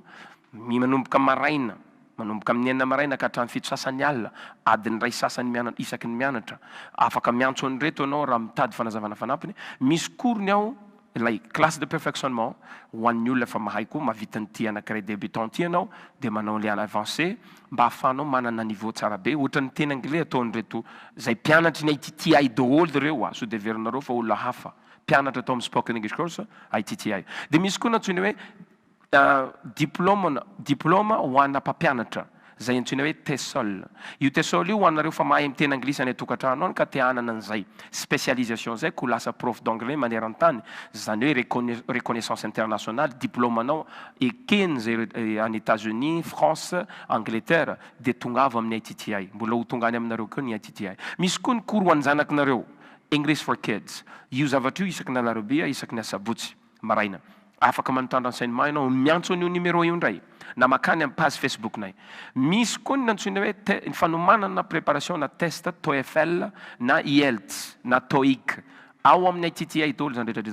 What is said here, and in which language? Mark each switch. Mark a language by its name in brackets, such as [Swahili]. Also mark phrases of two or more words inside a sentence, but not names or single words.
[Malagasy] manomboka maraina manomboka amin'ny 9 maraina ka hatramin'ny 7 sasany alina adiny ray sasany isaky ny mianatra afaka miantso an'ireto anao raha mitady fanazavana fanampiny misy cours ny ao ilay [French] classe de perfectionnement [Malagasy] ho an'ny olona fa mahay koa mavita nyty anankiray débutant ty ianao dia manao le avancé mba ahafahanao manana niveau tsara be ohatra ny teny anglais ataon'ireto zay mpianatra ny iTTi daholo reo so de verinareo fa olona hafa mpianatra atao amin'ny [English] spoken English course [Malagasy] iTTi dia misy koa natsoina hoe diplôme ho ana mpampianatra zay antsoina hoe TESOL io TESOL io ho anareo fa mahay miteny anglisy any atokantrano any ka te hanana an'izay spécialisation zay ko lasa [French] prof d'anglais [Malagasy] maneran-tany zany hoe [French] reconnaissance internationale [Malagasy] diplôme anao ekeny zay any États-Unis France Angleterre dia tonga avy amin'ny iTTi mbola ho tonga any aminareo koa ny iTTi misy koa ny cours ho an'zanakinareo [English] English for kids [Malagasy] io zavatra io isaky ny alarobia isaky ny asabotsy maraina afaka manontany renseignement ianao miantso an'io numéro io indray na makany amin'ny page facebooknay misy koa ny antsoina hoe fanomanana préparation na test TOEFL na IELTS na TOEIC ao amin'ny iTTi daholo zany rehetra